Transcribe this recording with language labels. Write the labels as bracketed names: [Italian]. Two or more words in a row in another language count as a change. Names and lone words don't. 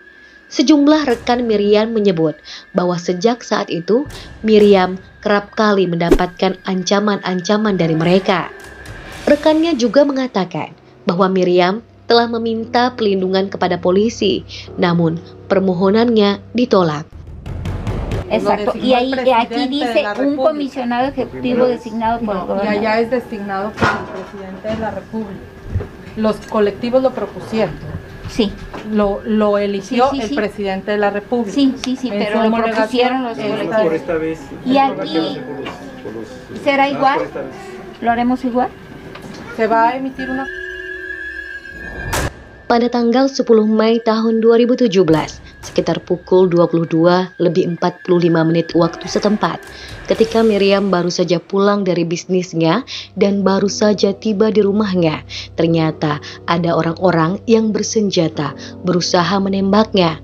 [Indonesian] Sejumlah rekan Miriam menyebut bahwa sejak saat itu, Miriam kerap kali mendapatkan ancaman-ancaman dari mereka. Rekannya juga mengatakan bahwa Miriam telah meminta pelindungan kepada polisi, namun permohonannya ditolak. [Spanish] Exacto, y aquí dice un comisionado ejecutivo designado por el Y gobernador. allá es designado por el presidente de la República. Los colectivos lo propusieron. Sí, Lo eligió Sí, sí, el sí. presidente de la República. sí, En pero su lo homologación, propusieron los exacto. colectivos. Por esta vez. Y aquí será igual, lo haremos igual. Se va a emitir una... [Indonesian] Pada tanggal 10 Mei tahun 2017, sekitar pukul 22:45 waktu setempat, ketika Miriam baru saja pulang dari bisnisnya dan baru saja tiba di rumahnya, ternyata ada orang-orang yang bersenjata berusaha menembaknya.